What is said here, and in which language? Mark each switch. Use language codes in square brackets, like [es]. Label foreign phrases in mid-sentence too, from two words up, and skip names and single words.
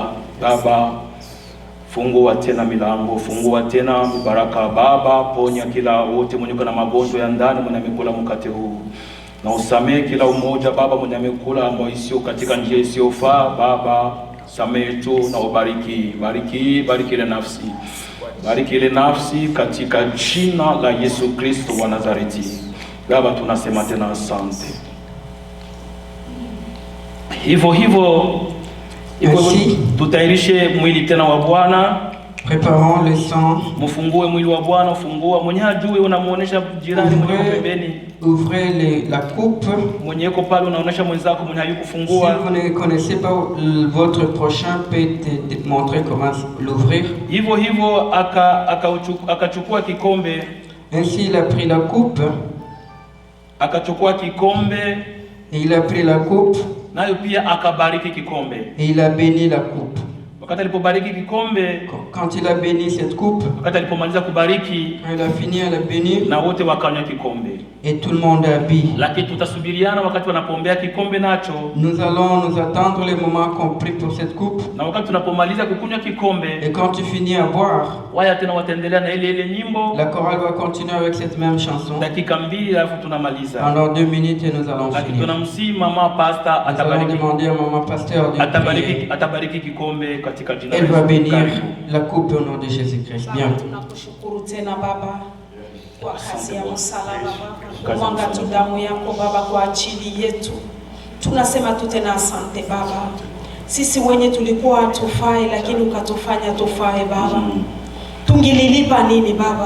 [sw] Baba, fungua tena milango, fungua tena mibaraka Baba, ponya kila wote mwenye kuna magonjwa ya ndani mwenye amekula mkate huu, na usamehe kila umoja Baba mwenye amekula ambao sio katika njia isiyofaa Baba, samehe tu na ubariki, bariki ile nafsi, bariki ile nafsi katika jina la Yesu Kristo wa Nazareti. Baba, tunasema tena asante. Hivyo tutairishe mwili tena wa Bwana. [fr] Préparons le sang. [sw] Mfungue mwili wa Bwana, fungua. Mwenye hajui unamuonesha jirani mwenye pembeni. [fr] Ouvrez la coupe. [sw] Mwenye yuko pale unaonesha mwenzako mwenye hayukufungua. [fr] Si vous ne connaissez pas votre prochain, peut te montrer comment l'ouvrir. [sw] Hivyo akachukua kikombe. [fr] Ainsi il a pris la coupe. [sw] Akachukua kikombe. [fr] Et il a pris la coupe. [sw] Nayo pia akabariki kikombe. [fr] Et il a béni la coupe. [sw] Wakati alipobariki kikombe, [fr] quand il a béni cette coupe, [sw] wakati alipomaliza kubariki, [fr] il a fini à la bénir, [sw] na wote wakanywa kikombe. [fr] Et tout le monde a bu. [sw] Lakini tutasubiriana wakati wanapoombea kikombe nacho. [fr] Nous allons nous attendre le moment qu'on prie pour cette coupe. [sw] Na wakati tunapomaliza kukunywa kikombe, [fr] et quand tu finis à boire, [sw] waya tena wataendelea na ile nyimbo. [fr] La chorale va continuer avec cette même chanson. [sw] Dakika 2 alafu tunamaliza. [fr] Pendant 2 minutes et nous allons finir. [sw] Tunamsi mama pastor atabariki. [fr] Nous allons demander à maman pasteur de [sw] atabariki kikombe katika jina la Yesu. [fr] Elle va bénir la coupe au nom de Jésus-Christ. Bien. [sw] Tunakushukuru tena Baba kwa kazi ya msalaba Baba, mwanga tu damu yako Baba kwa ajili yetu. Tunasema tu tena asante Baba. Sisi wenye tulikuwa hatufai lakini ukatufanya tufae Baba. Tungililipa nini Baba?